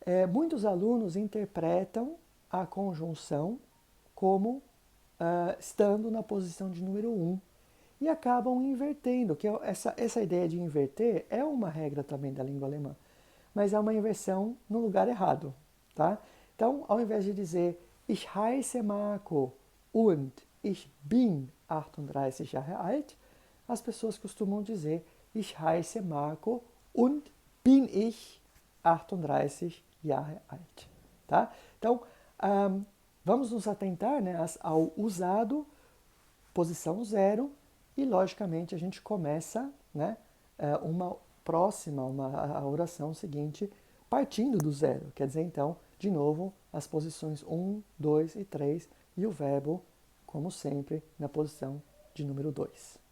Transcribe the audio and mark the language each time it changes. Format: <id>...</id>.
<pt>Muitos alunos interpretam a conjunção como estando na posição de número 1 e acabam invertendo, que essa ideia de inverter é uma regra também da língua alemã, mas é uma inversão no lugar errado. Tá? Então, ao invés de dizer</pt> <de>Ich heiße Marco und ich bin 38 Jahre alt,</de> <pt>as pessoas costumam dizer</pt> <de>Ich heiße Marco und bin ich 38 Jahre alt.</de> <pt>Tá? Então, vamos nos atentar, né, ao usado, posição zero, e logicamente a gente começa, né, uma próxima, a oração seguinte, partindo do zero. Quer dizer, então, de novo, as posições 1, 2 e 3 e o verbo, como sempre, na posição de número 2.</pt>